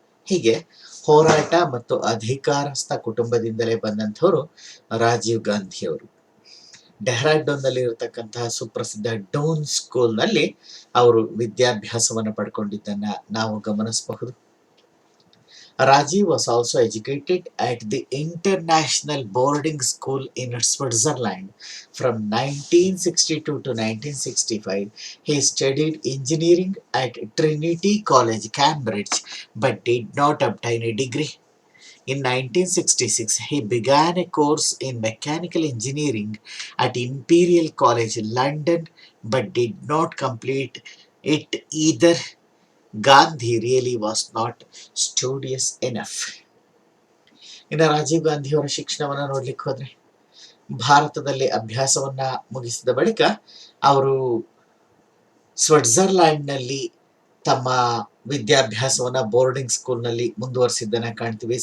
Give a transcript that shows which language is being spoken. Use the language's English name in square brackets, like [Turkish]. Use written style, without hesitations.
[Kannada] ಹೀಗೆ ಹೋರಾಟ ಮತ್ತು ಅಧಿಕಾರಸ್ಥ ಕುಟುಂಬದಿಂದಲೇ ಬಂದಂಥವರು ರಾಜೀವ್ ಗಾಂಧಿಯವರು. ಡೆಹ್ರಾಡೂನ್ನಲ್ಲಿ ಇರತಕ್ಕಂತಹ ಸುಪ್ರಸಿದ್ಧ ಡೂನ್ ಸ್ಕೂಲ್ನಲ್ಲಿ ಅವರು ವಿದ್ಯಾಭ್ಯಾಸವನ್ನು ಪಡ್ಕೊಂಡಿದ್ದನ್ನು ನಾವು ಗಮನಿಸಬಹುದು. [English] Rajiv was also educated at the International Boarding School in Switzerland. From 1962 to 1965, he studied engineering at Trinity College, Cambridge, but did not obtain a degree. In 1966, he began a course in mechanical engineering at Imperial College, London, but did not complete it either. Gandhi really was not studious enough. [Kannada] ಇನ್ನು ರಾಜೀವ್ ಗಾಂಧಿಯವರ ಶಿಕ್ಷಣವನ್ನು ನೋಡ್ಲಿಕ್ಕೆ ಹೋದ್ರೆ ಭಾರತದಲ್ಲಿ ಅಭ್ಯಾಸವನ್ನ ಮುಗಿಸಿದ ಬಳಿಕ ಅವರು ಸ್ವಿಟ್ಜರ್ಲ್ಯಾಂಡ್ನಲ್ಲಿ ತಮ್ಮ ವಿದ್ಯಾಭ್ಯಾಸವನ್ನ ಬೋರ್ಡಿಂಗ್ ಸ್ಕೂಲ್ನಲ್ಲಿ ಮುಂದುವರಿಸಿದ್ದನ್ನ ಕಾಣ್ತೀವಿ.